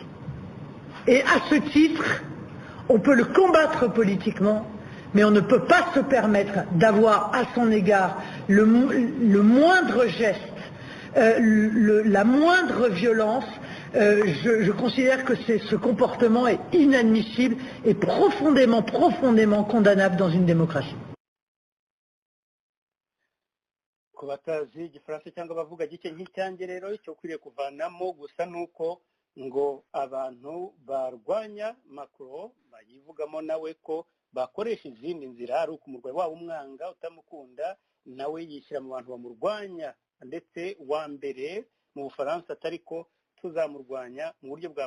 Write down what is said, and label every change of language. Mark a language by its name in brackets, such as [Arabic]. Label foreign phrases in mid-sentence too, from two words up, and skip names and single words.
[French] Et à ce titre, on peut le combattre politiquement, mais on ne peut pas se permettre d'avoir à son égard le moindre geste, la moindre violence. Je considère que ce comportement est inadmissible et profondément condamnable dans une démocratie. [Kinyarwanda] Ku batazi igifaransa cyangwa bavuga gike nk'icyange rero icyo ukwiriye kuvanamo gusa nuko ngo abantu barwanya Macron bayivugamo nawe ko bakoresha izindi nzira ari ukumurwayi waba umwanga utamukunda nawe yishyira mu bantu bamurwanya ndetse wa mbere mu Bufaransa atari ko tuzamurwanya mu buryo bwa